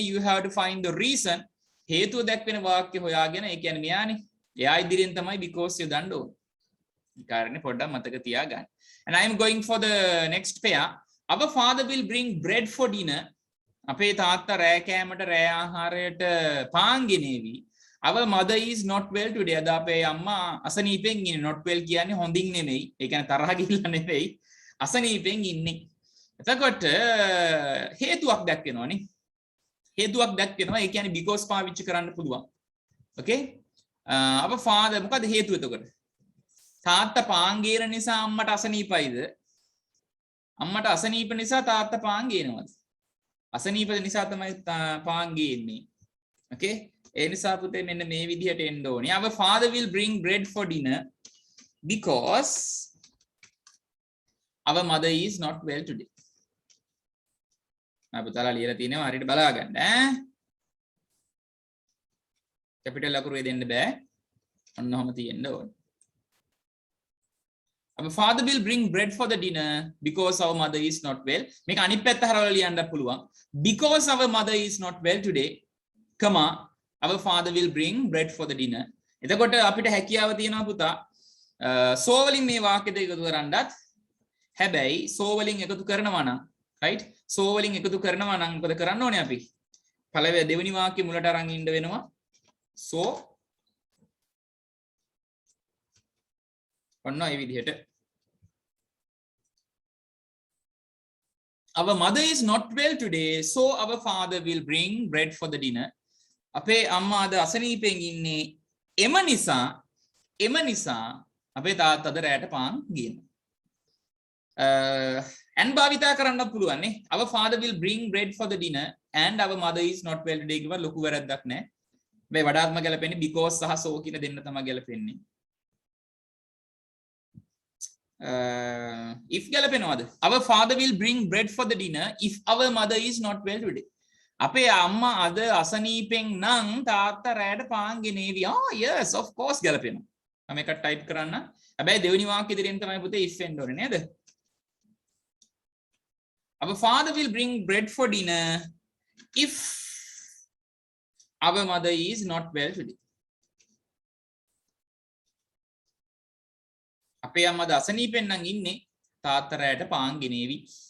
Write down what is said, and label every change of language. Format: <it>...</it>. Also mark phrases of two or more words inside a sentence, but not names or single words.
<en>you have to find the reason.</en> <si>හේතුව දැක්වෙන වාක්‍ය හොයාගෙන ඒ කියන්නේ මෙයානේ. එයා ඉදිරියෙන් තමයි because යොදන්න ඕනේ. ඒ කාරණේ පොඩ්ඩක් මතක තියාගන්න.</si> <en>and I am going for the next pair. Our father will bring bread for dinner.</en> <si>අපේ තාත්තා රෑ කෑමට රෑ ආහාරයට පාන් ගෙනේවි.</si> <en>Our mother is not well today.</en> <si>අද අපේ අම්මා අසනීපෙන් ඉන්නේ.</si> <en>not well</en> <si>කියන්නේ හොඳින් නෙමෙයි. ඒ කියන්නේ තරහ ගිහිල්ලා නෙමෙයි. අසනීපෙන් ඉන්නේ. එතකොට හේතුවක් දැක්වෙනවනේ. හේතුවක් දැක්වෙනවා. ඒ කියන්නේ because පාවිච්චි කරන්න පුළුවන්.</si> <en>okay our father</en> <si>මොකද හේතුව එතකොට? තාත්තා පාන් ගේන නිසා අම්මට අසනීපයිද? අම්මට අසනීප නිසා තාත්තා පාන් ගේනවද? අසනීප නිසා තමයි පාන් ගේන්නේ. okay ඒ නිසා පුතේ මෙන්න මේ විදිහට එන්න ඕනේ.</si> <en>our father will bring bread for dinner because our mother is not well today.</en> <si>මම පුතාලා ලියලා තියෙනවා හරියට බලා ගන්න ඈ. කැපිටල් අකුරු දෙන්න බෑ. ඔන්නෝම තියෙන්න ඕනේ.</si> <en>Our father will bring bread for the dinner because our mother is not well.</en> <si>මේක අනිත් පැත්ත හරවලා ලියන්න පුළුවන්.</si> <en>Because our mother is not well today, comma, our father will bring bread for the dinner.</en> <si>එතකොට අපිට හැකියාව තියෙනවා පුතා so වලින් මේ වාක්‍ය දෙක එකතු කරන්නත්. හැබැයි so වලින් එකතු කරනවා නම් right? so වලින් එකතු කරනවා නම් මොකද කරන්න ඕනේ අපි? පළවෙනි දෙවෙනි වාක්‍ය මුලට අරන් ඉන්න වෙනවා.</si> <en>so</en> <si>ඔන්න ඒ විදිහට</si> <en>our mother is not well today, so our father will bring bread for the dinner.</en> <si>අපේ අම්මා අද අසනීපෙන් ඉන්නේ. එම නිසා අපේ තාත්තා අද රැට පාන් ගේනවා. and භාවිතා කරන්න පුළුවන් නේ.</si> <en>our father will bring bread for the dinner and our mother is not well today</en> <si>කිව්වා ලොකු වැරද්දක් නැහැ. මේ වඩාත්ම ගැලපෙන්නේ because සහ so කියන දෙන්න තමයි ගැලපෙන්නේ. if ගැලපෙනවද?</si> <en>our father will bring bread for the dinner if our mother is not well today.</en> <si>අපේ අම්මා අද අසනීපෙන් නම් තාත්තා රැට පාන් ගෙනේවි.</si> <en>yes of course</en> <si>ගැලපෙනවා. මම එකක් ටයිප් කරන්න. හැබැයි දෙවෙනි වාක්‍ය ඉදිරියෙන් තමයි පුතේ if එන්න ඕනේ නේද?</si> <en>our father will bring bread for dinner if our mother is not well today.</en> <si>අපේ අම්මා අද අසනීපෙන් නම් ඉන්නේ තාත්තා රැට පාන් ගෙනේවි.</si>